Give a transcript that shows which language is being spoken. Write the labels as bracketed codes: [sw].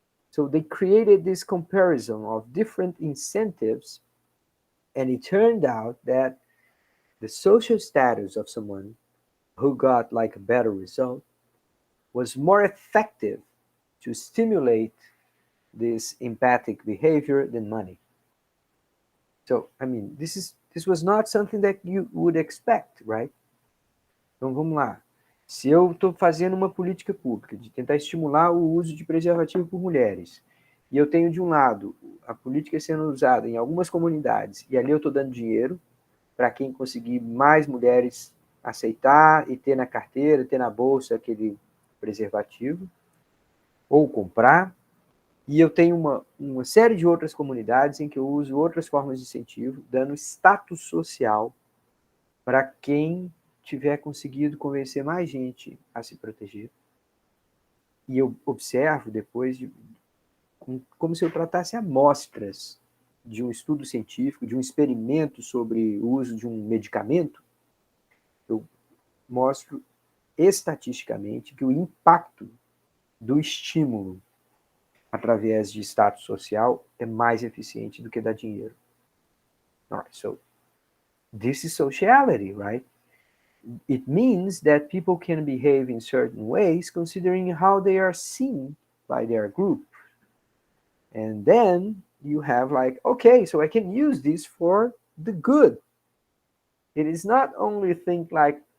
[en] So they created this comparison of different incentives, and it turned out that the social status of someone who got like a better result was more effective to stimulate this empathic behavior than money. So, I mean, this was not something that you would expect, right? [pt] Então vamos lá. Se eu estou fazendo uma política pública de tentar estimular o uso de preservativo por mulheres, e eu tenho de um lado a política sendo usada em algumas comunidades, e ali eu estou dando dinheiro para quem conseguir mais mulheres aceitar e ter na carteira, ter na bolsa aquele preservativo, ou comprar, e eu tenho uma série de outras comunidades em que eu uso outras formas de incentivo, dando status social para quem tiver conseguido convencer mais gente a se proteger. E eu observo depois como se eu tratasse amostras de um estudo científico, de um experimento sobre o uso de um medicamento. Eu mostro estatisticamente que o impacto do estímulo através de status social é mais eficiente do que dar dinheiro. [en] All right, so this is sociality, right? It means that people can behave in certain ways considering how they are seen by their group. And then you have like, okay, so I can use this for the good. It is not only think like